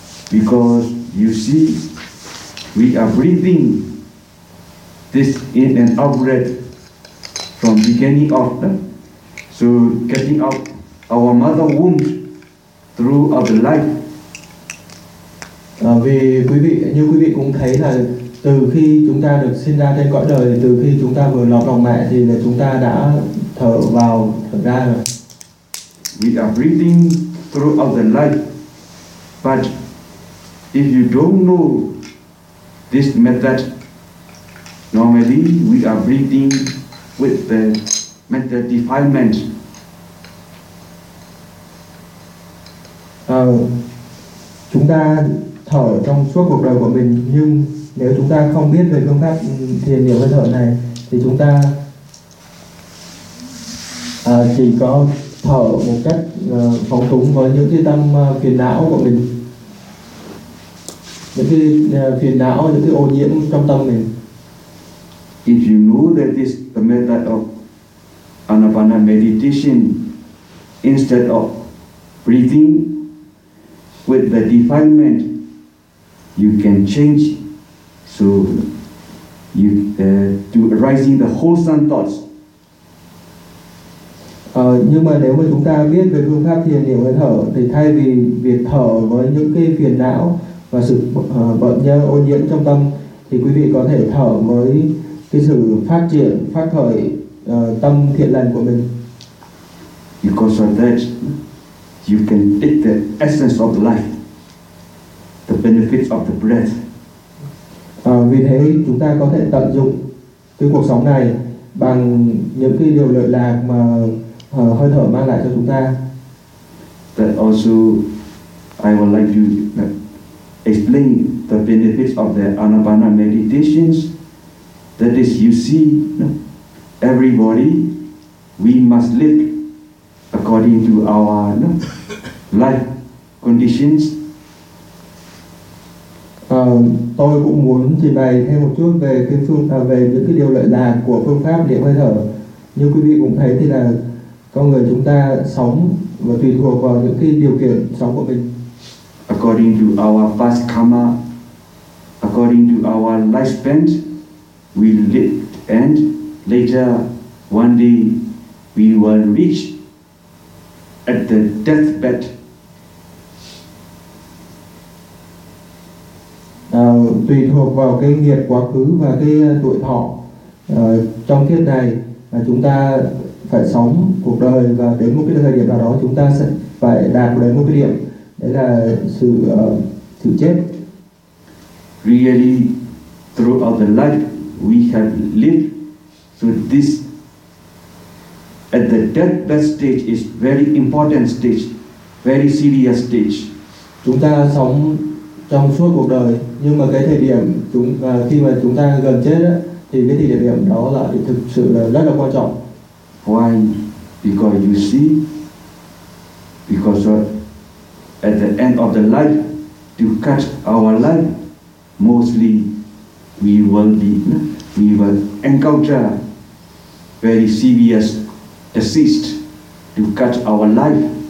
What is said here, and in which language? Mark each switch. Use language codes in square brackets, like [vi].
[en] Because you see, we are breathing this in and out breath from beginning of them. So getting out our mother womb through our life. [vi] Vì quý vị, như quý vị cũng thấy là từ khi chúng ta được sinh ra trên cõi đời, từ khi chúng ta vừa lọt lòng mẹ thì là chúng ta đã thở vào, thở ra rồi. [en] We are breathing throughout the life. But if you don't know this method, normally we are breathing with the mental defilement. [vi] Chúng ta thở trong suốt cuộc đời của mình, nhưng nếu chúng ta không biết về phương pháp thiền niệm hơi thở này thì chúng ta chỉ có thở một cách phóng túng với những cái tâm phiền não của mình, những cái phiền não, những cái ô nhiễm trong tâm mình. [en] If you know that this the method of anapana meditation, instead of breathing with the defilement, you can change so you to arising the wholesome thoughts. [vi] Nhưng mà nếu mà chúng ta biết về phương pháp thiền niệm hơi thở thì thay vì việc thở với những cái phiền não và sự bận nhơ ô nhiễm trong tâm thì quý vị có thể thở với cái sự phát triển phát khởi tâm thiện lành của mình. [en] Because of that, you can take the essence of life, the benefits of the breath. [vi] Vì thế chúng ta có thể tận dụng cái cuộc sống này bằng những cái điều lợi lạc mà hơi thở mang lại cho chúng ta. [en] That also, I would like to explain the benefits of the Anapana meditations. That is, you see, everybody, we must live according to our life conditions. [vi] Tôi cũng muốn trình bày thêm một chút về cái phương về những cái điều lợi lạc của phương pháp niệm hơi thở. Như quý vị cũng thấy thì là con người chúng ta sống và tùy thuộc vào những cái điều kiện sống của mình. [en] According to our past karma, according to our lifespan, we lived and later one day we will reach at the deathbed. [vi] Tùy thuộc vào cái nghiệp quá khứ và cái tuổi thọ trong kiếp này mà chúng ta phải sống cuộc đời và đến một cái thời điểm nào đó chúng ta sẽ phải đạt đến một cái điểm đấy là sự sự chết. [en] Really, throughout the life we have lived, so this at the deathbed stage is very important stage, very serious stage. [vi] Chúng ta sống trong suốt cuộc đời nhưng mà cái thời điểm khi mà chúng ta gần chết thì cái thời điểm đó là thực sự là rất là quan trọng. [en] Why? Because you see, because at the end of the life, to cut our life, mostly we will encounter very serious disease to cut our life.